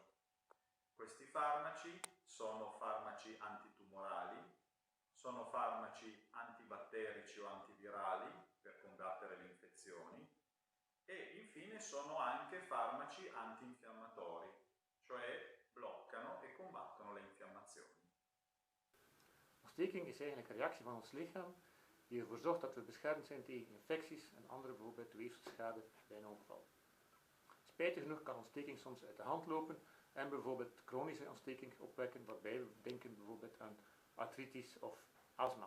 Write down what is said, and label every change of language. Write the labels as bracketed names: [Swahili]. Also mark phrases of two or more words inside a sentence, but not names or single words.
[Italian] Questi farmaci sono farmaci antitumorali, sono farmaci antibatterici o antivirali per combattere le infezioni e infine sono anche farmaci antinfiammatori, cioè bloccano e combattono le infiammazioni. [Dutch] Ontsteking is eigenlijk een reactie van ons lichaam die ervoor zorgt dat we beschermd zijn tegen infecties en andere bijvoorbeeld weefselschade bij een ongeval. Spijtig genoeg kan ontsteking soms uit de hand lopen en bijvoorbeeld chronische ontsteking opwekken, waarbij we denken bijvoorbeeld aan artritis of astma.